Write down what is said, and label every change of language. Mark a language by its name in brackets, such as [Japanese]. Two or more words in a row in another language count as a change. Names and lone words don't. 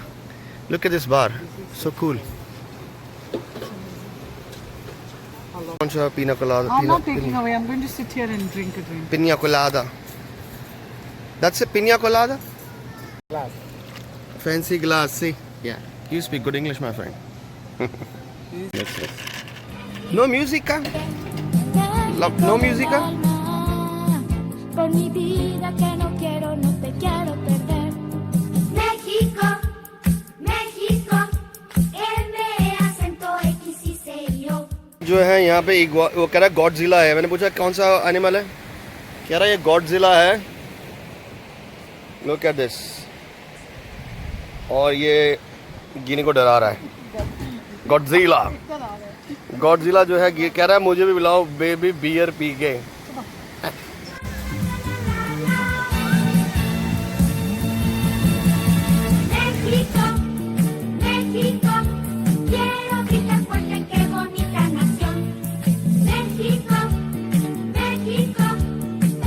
[English] Look at this bar, so cool. Pina colada. I'm not taking away. I'm going to sit here and drink a drink. Pina colada. That's a pina colada? Glass. Fancy glass, see? Yeah. You speak good English, my friend. Yes. [Spanish] No musica? No musica? Por mi vida que no quiero, no te quiero perder. México, México, M acento X y C O. [Hindi] जो है यहाँ पे वो कह रहा है गॉडजिला है। मैंने पूछा कौन सा एनिमल है, कह रहा है ये गॉडजिला है। [English] Look at this. [Hindi] और ये गिनी को डरा रहा है। गॉडजिला जो है कह रहा है मुझे भी बुलाओ [English] baby beer [Hindi] पी के। [Spanish] México, México, quiero gritar fuerte, qué bonita nación. México, México,